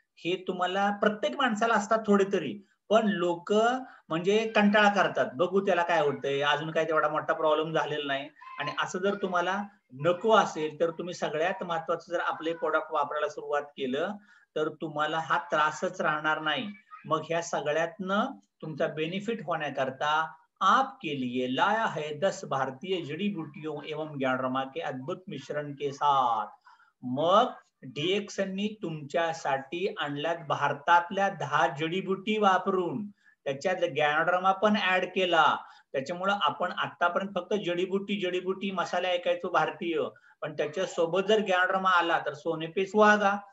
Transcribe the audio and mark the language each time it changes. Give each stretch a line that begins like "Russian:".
Marathi: हे तुम्हाला प्रत्येक माणसाला असतात थोडे तरी, पण लोक म्हणजे कंटाळा करतात, बघू त्याला काय होतंय, अजून काय तेवढा मोठा प्रॉब्लेम झालेला नाही. आणि असं जर तुम्हाला नको असेल तर तुम्ही सगळ्यात महत्वाचं जर आपले प्रोडक्ट वापरायला सुरुवात केलं तर तुम्हाला हा त्रासच राहणार नाही. मग ह्या सगळ्यातनं तुमचा बेनिफिट होण्याकरता
Hindi: आपके लिए लाया है 10 भारतीय जड़ी बूटियों एवं ग्यानरमा के अद्भुत मिश्रण के साथ.
Marathi: मग डीएक्सनी तुमच्यासाठी आणल्यात भारतातल्या 10 जडीबुटी वापरून, त्याच्यात ग्यानरमा पण ऍड केला. त्याच्यामुळे आपण आतापर्यंत फक्त जडीबुटी मसाले ऐकायचो भारतीय, पण त्याच्या सोबत जर ग्यानरमा आला तर
Hindi: सोने पे सुहागा.